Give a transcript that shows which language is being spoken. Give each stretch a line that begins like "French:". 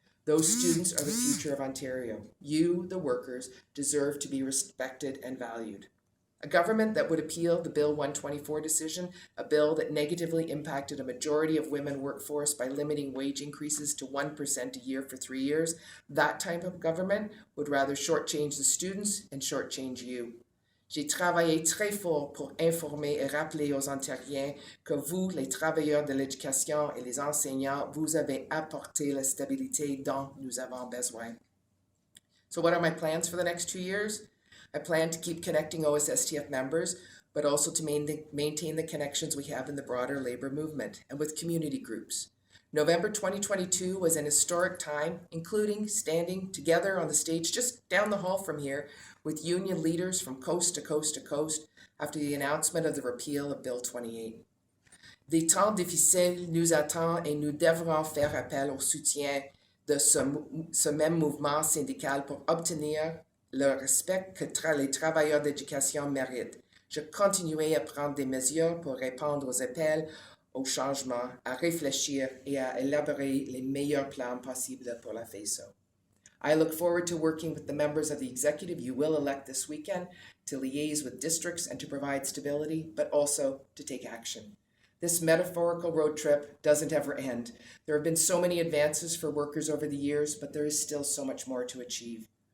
English: Those students are the future of Ontario. You, the workers, deserve to be respected and valued. A government that would appeal the Bill 124 decision, a bill that negatively impacted a majority of women workforce by limiting wage increases to 1% a year for 3 years, that type of government would rather shortchange the students and shortchange you.
French: J'ai travaillé très fort pour informer et rappeler aux Ontariens que vous, les travailleurs de l'éducation et les enseignants, vous avez apporté la stabilité dont nous avons besoin.
English: So what are my plans for the next 2 years? I plan to keep connecting OSSTF members, but also to maintain the connections we have in the broader labor movement and with community groups. November 2022 was an historic time, including standing together on the stage just down the hall from here with union leaders from coast to coast to coast after the announcement of the repeal of Bill 28.
French: Des temps difficiles nous attendent et nous devrons faire appel au soutien de ce même mouvement syndical pour obtenir le respect que les travailleurs d'éducation méritent. Je continuerai à prendre des mesures pour répondre aux appels au changement, à réfléchir et à élaborer les meilleurs plans possibles pour la FESO.
English: I look forward to working with the members of the executive you will elect this weekend to liaise with districts and to provide stability, but also to take action. This metaphorical road trip doesn't ever end. There have been so many advances for workers over the years, but there is still so much more to achieve.